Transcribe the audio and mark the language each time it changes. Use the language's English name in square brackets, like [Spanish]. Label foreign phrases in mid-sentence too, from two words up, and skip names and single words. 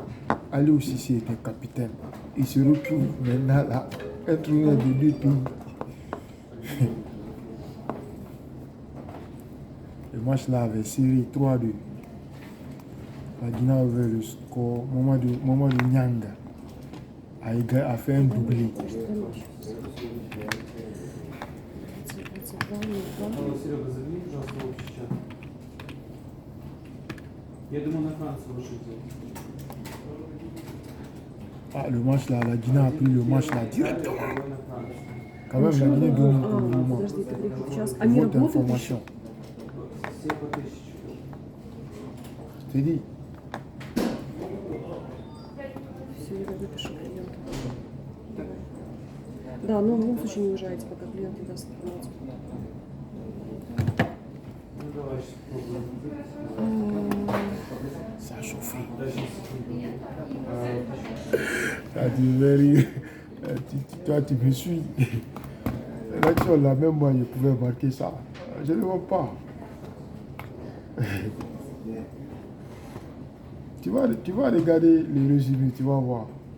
[French] Aliou Cissé était capitaine. Il se retrouve maintenant là, entraîneur de deux pays. Le match là avait serré 3-2. La Guinée a ouvert le score. Moment de Nyanga a fait un doublé. [Russian] Серега, загляни, пожалуйста, в общий чат. Я думаю, на Францию лучше сделать. [French] Ah, le match là, la Guinée a pris le match là directement. Quand même, la Guinée domine pour le moment. [Russian] Подожди, ты говоришь, сейчас. Они [French] Votre [Russian] работают [French] information. [Russian] Все по 1000. [French] Je t'ai dit. [Russian] Все, я выпишу клиенту. Давай. Да, но в любом случае не уезжайте, пока клиент не даст информацию. Ну давай сейчас попробуем. [French] Ça a chauffé. [Russian] Дальше секунду. [French] Ah, tu veux rire. Toi, tu me suis. L'action là, même moi, je pouvais marquer ça. Je ne vois pas. Tu vas regarder les résumés, tu vas voir.